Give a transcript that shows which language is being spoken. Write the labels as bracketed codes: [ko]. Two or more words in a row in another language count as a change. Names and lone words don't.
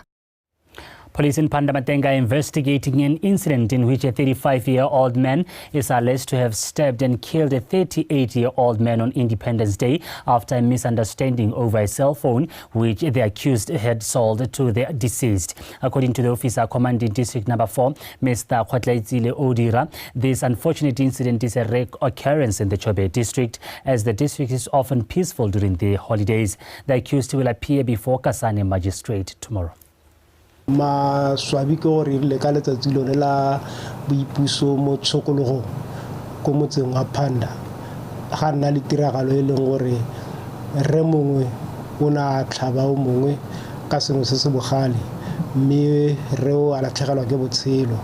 [en] Police in Pandamatenga are investigating an incident in which a 35-year-old man is alleged to have stabbed and killed a 38-year-old man on Independence Day after a misunderstanding over a cell phone which the accused had sold to the deceased. According to the officer commanding District Number 4, Mr. Khwatlaitsile Odira, this unfortunate incident is a rare occurrence in the Chobe district, as the district is often peaceful during the holidays. The accused will appear before Kasane Magistrate tomorrow. [tn] Ma swabi ke gore le ka letsatsi lone la boipuso mo tshokologo ko motseng wa Phanda ga nna le tiragalo e leng gore re mongwe o na tlhaba o mongwe ka sengwe se se bogale mme re o a latlhegelwa ke botshelo